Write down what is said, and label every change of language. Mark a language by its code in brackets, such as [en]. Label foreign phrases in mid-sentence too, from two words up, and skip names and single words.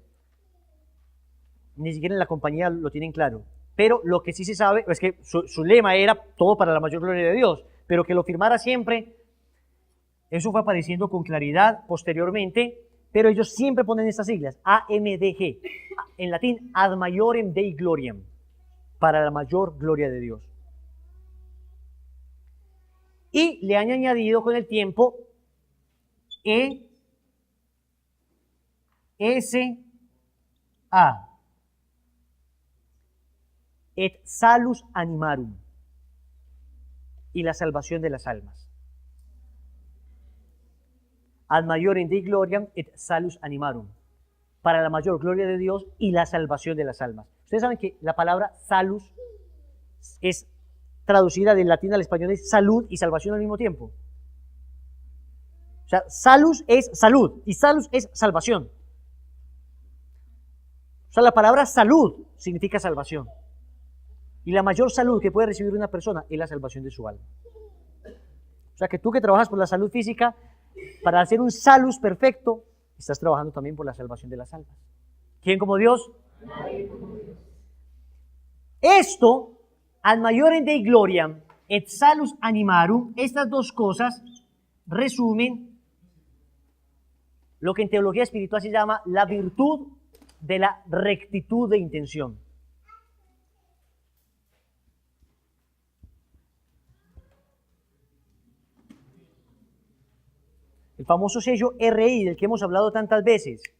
[es] Ni siquiera en la compañía lo tienen claro. Pero lo que sí se sabe es que su lema era todo para la mayor gloria de Dios, pero que lo firmara siempre, eso fue apareciendo con claridad posteriormente, pero ellos siempre ponen estas siglas, AMDG, en latín, [la] ad maiorem Dei gloriam, [es] para la mayor gloria de Dios. Y le han añadido con el tiempo ESA, [la] et salus animarum, [es] y la salvación de las almas. [la] Ad maiorem Dei gloriam et salus animarum, [es] para la mayor gloria de Dios y la salvación de las almas. Ustedes saben que la palabra salus es traducida del latín al español, es salud y salvación al mismo tiempo. O sea, salus es salud y salus es salvación. O sea, la palabra salud significa salvación. Y la mayor salud que puede recibir una persona es la salvación de su alma. O sea, que tú que trabajas por la salud física, para hacer un salus perfecto, estás trabajando también por la salvación de las almas. ¿Quién como Dios? Esto, [la] ad maiorem Dei gloriam et salus animarum, [es] estas dos cosas resumen lo que en teología espiritual se llama la virtud de la rectitud de intención. El famoso sello RI del que hemos hablado tantas veces.